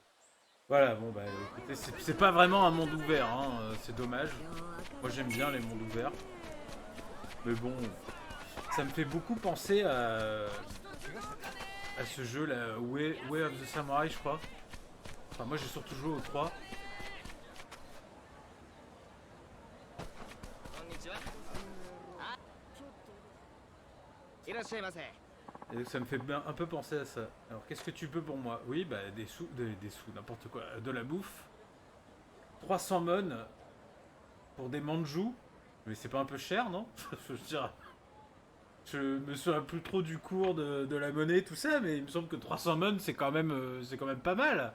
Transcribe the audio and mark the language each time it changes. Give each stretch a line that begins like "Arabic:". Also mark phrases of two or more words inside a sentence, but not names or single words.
French: Voilà, bon bah écoutez, c'est pas vraiment un monde ouvert, hein, c'est dommage. Moi j'aime bien les mondes ouverts. Mais bon, ça me fait beaucoup penser à ce jeu là, Way of the Samurai, je crois. Enfin, moi j'ai surtout joué au 3.
Japanese: いらっしゃいませ。
French: Et ça me fait un peu penser à ça. Alors, qu'est-ce que tu peux pour moi? Oui, bah, des sous, des sous, n'importe quoi. De la bouffe. 300 mon pour des manjous. Mais c'est pas un peu cher, non? Je veux dire, je me souviens plus trop du cours de la monnaie, tout ça, mais il me semble que 300 mon, c'est quand même pas mal.